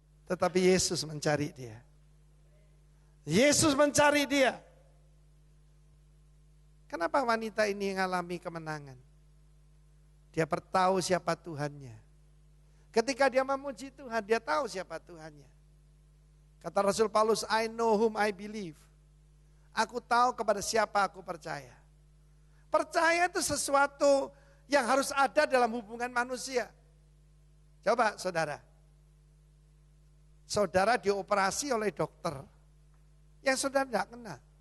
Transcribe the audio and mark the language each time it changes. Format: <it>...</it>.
<id>Tetapi Yesus mencari dia. Yesus mencari dia. Kenapa wanita ini mengalami kemenangan? Dia bertahu siapa Tuhannya. Ketika dia memuji Tuhan, dia tahu siapa Tuhannya. Kata Rasul Paulus,</id> <en>I know whom I believe.</en> <id>Aku tahu kepada siapa aku percaya. Percaya itu sesuatu yang harus ada dalam hubungan manusia. Coba saudara. Saudara dioperasi oleh dokter yang saudara tidak kenal.</id>